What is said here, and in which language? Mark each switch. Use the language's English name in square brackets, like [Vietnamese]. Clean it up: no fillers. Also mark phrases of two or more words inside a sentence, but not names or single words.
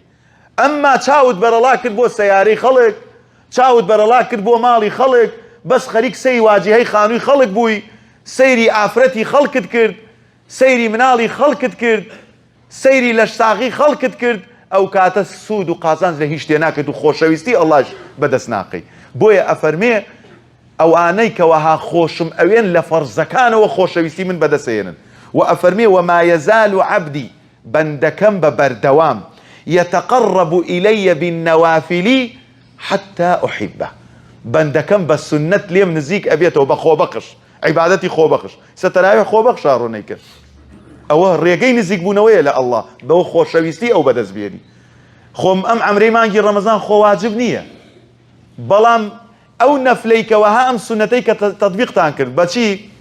[Central Kurdish] ئەمما چاوت بەرەڵا کرد بۆ سەیارەی خەڵک، چاوت بەرەڵا کرد بۆ ماڵی خەڵک، بەس خەریک سەی واجهەی خانووی خەڵک بووی، سەیری ئافرەتی خەڵکت کرد، سەیری مناڵی خەڵکت کرد، سەیری لەشساغی خەڵکت کرد، ئەو کاتە سوود و قازانج لە هیچ شتێ ناکرد و خۆشەویستی ئەڵڵاش بەدەست ناقەی. بۆیە ئەفەرمێ ئەوانەی کەوەها خۆشم ئەوێن لە فەرزەکانەوە خۆشەویستی من بەدەسێنن. و ئەفەرمێ [Arabic] وما يزال عبدي [Central Kurdish] بەندەکەم بە بەردەوام [Arabic] يتقرب إلي بالنوافل حتى أحبه. [Central Kurdish] بەندەکەم بە سنەت لێم نزیک ئەبێتەوە بە خۆبەخش، عیبادەتی خۆبەخش. سەتەراوی خۆبەخش ڕوونەی کرد، ئەوە ڕێگەی نزیک بوونەوەیە لە ئەڵڵا، بەوە خۆشەویستی ئەو بەدەست بێنی. خۆم ئەم عەمرەی مانگی ڕەمەزان خۆ واجب نییە، بەڵام ئەو نەفلەی کەوەها ئەم سنەتەی کە تەطبیقتان کرد بەچی؟